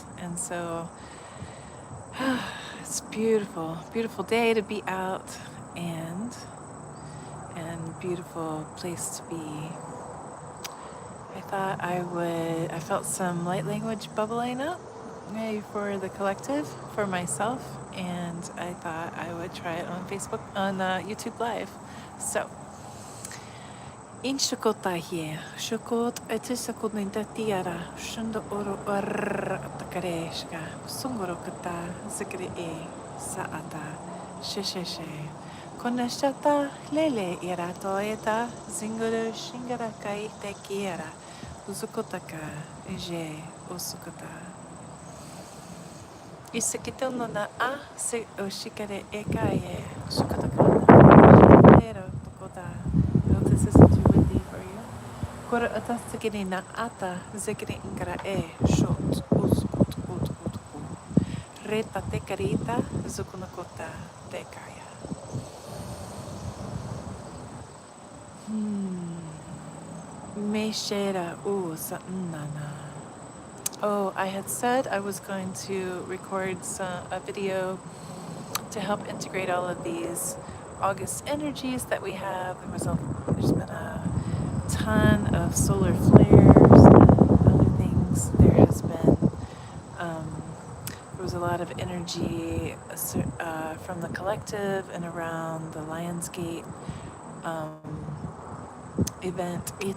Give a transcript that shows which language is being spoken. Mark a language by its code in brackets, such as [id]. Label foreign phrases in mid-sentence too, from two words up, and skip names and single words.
[en] And so it's beautiful, beautiful day to be out and beautiful place to be. I thought I felt some light language bubbling up, maybe for the collective, for myself, and I thought I would try it on Facebook, on YouTube Live. So, in Shukotahie, Shukot etisakudinta tiara, Shundo oro atakareshka, Sungorokata, Zikri Saata, Shesheshe. Konashata lele iratoeta, Zinguru shingara kaite kiera, Uzukotaka, Je, Usukota. Isakitono na a se oshikare ekaye, Shukotaka, Pero Tokota. I hope this isn't too windy for you. Kora atasakini na ata, Zikri ingara shot, Uskut, ut. Reta tekarita, Zukunakota, tekaya. Meshera nana. Oh, I had said I was going to record a video to help integrate all of these August energies that we have. There's been a ton of solar flares and other things. There was a lot of energy from the collective and around the Lionsgate event.